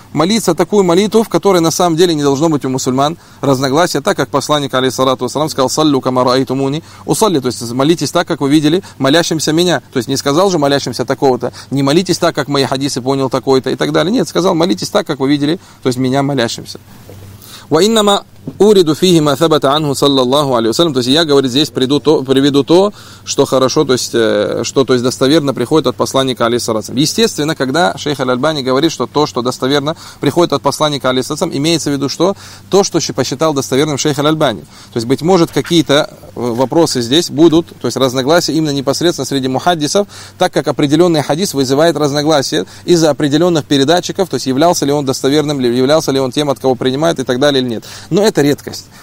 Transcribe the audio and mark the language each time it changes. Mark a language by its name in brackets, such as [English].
[Russian] Молиться такую молитву, в которой на самом деле не должно быть у мусульман разногласия, так как посланник, алейхиссалату вассалям, сказал, [Arabic] «Саллю кама раитумуни усалли», [Russian] то есть молитесь так, как вы видели, молящимся меня. То есть не сказал же молящимся такого-то, не молитесь так, как мои хадисы понял такой-то и так далее. Нет, сказал, молитесь так, как вы видели, то есть меня молящимся. [Arabic] وإنما أورد فيه ما ثبت عنه صلى الله عليه وسلم. [Russian] То есть я, говорит, здесь приведу то, что хорошо, то есть что, то есть достоверно приходит от посланника алейхиссалям. Естественно, когда шейх аль-Альбани говорит, что то, что достоверно приходит от посланника алейхиссалям, имеется в виду что? То, что посчитал достоверным шейх аль-Альбани. То есть быть может, какие-то вопросы здесь будут, то есть разногласия именно непосредственно среди мухаддисов, так как определенный хадис вызывает разногласия из-за определенных передатчиков, то есть являлся ли он достоверным, являлся ли он тем, от кого принимают и так далее или нет. Но это редкость.